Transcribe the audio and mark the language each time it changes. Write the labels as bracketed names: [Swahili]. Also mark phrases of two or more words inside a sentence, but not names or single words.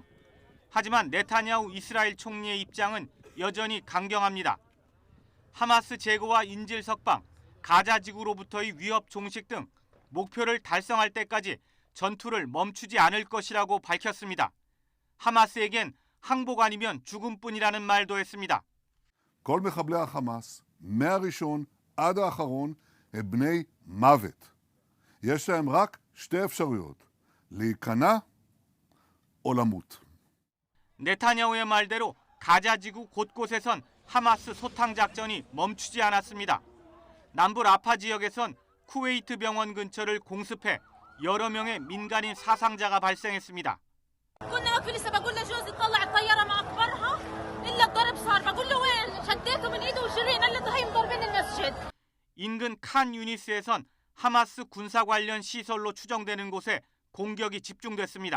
[Korean] 하지만 네타냐후 이스라엘 총리의 입장은 여전히 강경합니다. 하마스 제거와 인질 석방, 가자 지구로부터의 위협 종식 등 목표를 달성할 때까지 전투를 멈추지 않을 것이라고 밝혔습니다. 하마스에겐 항복 아니면 죽음뿐이라는 말도 했습니다. [Hebrew] כל מחבלי החמאס, מהראשון עד האחרון, הם בני מוות. יש להם רק שתי אפשרויות, להיכנע או למות. [Korean] 네타냐후의 말대로 가자 지구 곳곳에선 하마스 소탕 작전이 멈추지 않았습니다. 남부 라파 지역에선 쿠웨이트 병원 근처를 공습해 여러 명의 민간인 사상자가 발생했습니다. 인근 칸 유니스에선 하마스 군사 관련 시설로 추정되는 곳에 공격이 집중됐습니다.